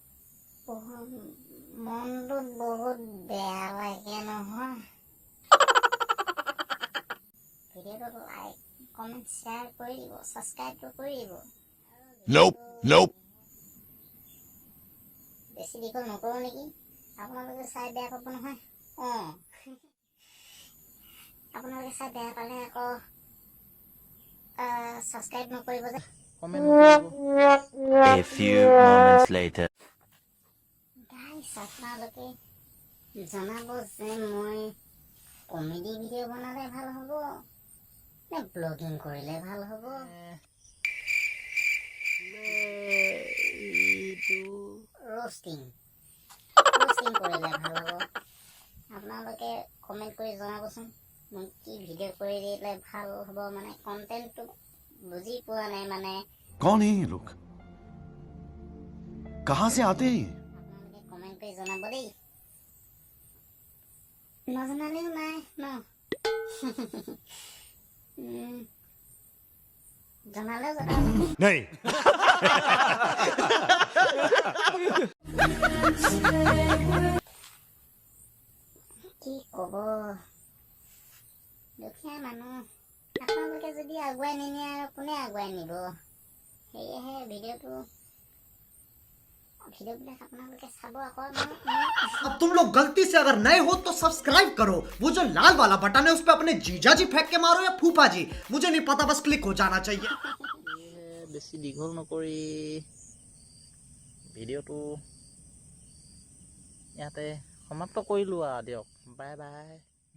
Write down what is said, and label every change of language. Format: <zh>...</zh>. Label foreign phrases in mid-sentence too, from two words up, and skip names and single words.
<as>মনটো বহুত বেয়া লাগে নহয় ভিডিঅ'টো</as> <en>like comment share</en> <as>কৰি দিব ছাবস্ক্ৰাইবটো কৰি দিব</as> <en>Nope.</en> <as>বেছি দীঘল নকৰোঁ নেকি আপোনালোকে চাই বেয়া পাব নহয় আপোনালোকে চাই বেয়া পালে আকৌ ছাবস্ক্ৰাইব নকৰিব যে</as> <en>A few moments later.</en> <as>গাইছ আপোনালোকে জনাব যে মই</as> <en>comedy video'</en> <as>বনালে ভাল হ'ব নে ব্লগিং কৰিলে ভাল হ'ব roasting কৰিলে ভাল হ'ব আপোনালোকে কমেণ্ট কৰি জনাবচোন মই কি ভিডিঅ' কৰি দিলে ভাল হ'ব মানে কণ্টেণ্টটো বুজি পোৱা নাই মানে</as> <hi>कौन है ये लोग कहां से आते हैं</hi> <as>আপোনালোকে কমেণ্ট কৰি জনাব দেই নজনালেও নাই ন জনালেও জনাব</as> <hi>नहीं</hi> <as>কি ক'ব দুখীয়া মানুহ আপোনালোকে যদি আগুৱাই নিনিয়ে আৰু কোনে আগুৱাই নিব সেয়েহে ভিডিঅ'বিলাক আপোনালোকে চাব আকৌ</as> <hi>अब तुम लोग गलती से अगर नए हो तो सब्सक्राइब करो वो जो लाल वाला बटन है उस पे अपने जीजा जी फेंक के मारो या फूफा जी मुझे नहीं पता बस क्लिक हो जाना चाहिए</hi> <as>বেছি দীঘল নকৰি ভিডিঅ'টো ইয়াতে সমাপ্ত কৰিলোঁ আৰু দিয়ক</as> <en>bye bye</en>